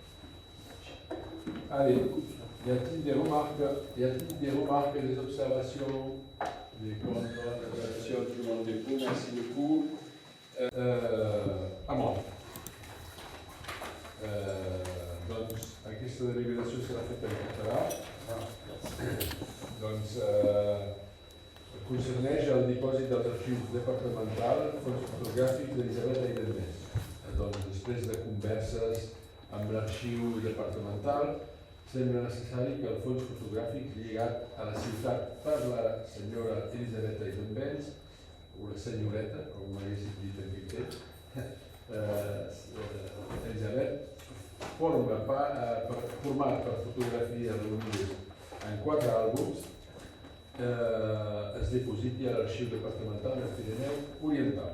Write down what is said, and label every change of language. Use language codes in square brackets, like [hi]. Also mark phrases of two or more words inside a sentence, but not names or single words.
[fr] Allez, y a-t-il des remarques? Y a-t-il des remarques et des observations? Des contre, des observations, tout le monde est pour, merci beaucoup. Amand. Donc, [ca] aquesta deliberació serà feta en català. Doncs, concerneix el dipòsit dels arxius departamental, fons fotogràfic d'Elisabet Aidemés. Doncs, després de converses amb l'arxiu departamental, sembla necessari que el fons fotogràfic lligat a la ciutat per la senyora Elisabet Aidemés, o la senyoreta, com m'haguessin dit en Piquet, Elisabet, format per fotografies reunides en 4 àlbums es dipositi a l'Arxiu Departamental del Pirineu Oriental.